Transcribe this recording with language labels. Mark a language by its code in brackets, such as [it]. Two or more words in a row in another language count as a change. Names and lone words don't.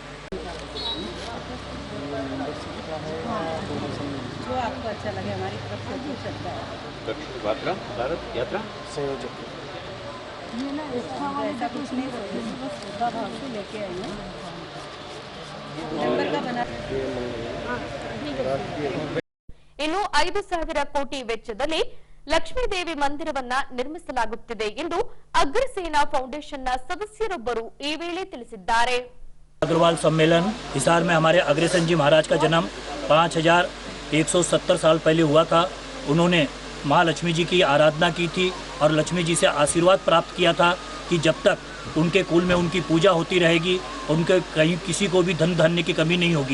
[hi] जो आपको अच्छा लगे हमारी तरफ से हो सकता है। भारत यात्रा संयोजक ऐसा कुछ नहीं होगा भाव से लेके आई हैं नंबर का बना [kn] ಇನ್ನು 5,000 ಕೋಟಿ ವೆಚ್ಚದಲ್ಲಿ ಲಕ್ಷ್ಮೀದೇವಿ ಮಂದಿರವನ್ನ ನಿರ್ಮಿಸಲಾಗುತ್ತಿದೆ ಎಂದು ಅಗ್ರಸೇನಾ ಫೌಂಡೇಶನ್ನ ಸದಸ್ಯರೊಬ್ಬರು ಈ ವೇಳೆ ತಿಳಿಸಿದ್ದಾರೆ. [hi] अग्रवाल सम्मेलन हिसार में हमारे अग्रसेन जी महाराज का जन्म 5170 साल पहले हुआ था। उन्होंने माँ लक्ष्मी जी की आराधना की थी और लक्ष्मी जी से आशीर्वाद प्राप्त किया था कि जब तक उनके कुल में उनकी पूजा होती रहेगी, उनके कहीं किसी को भी धन धान्य की कमी नहीं होगी।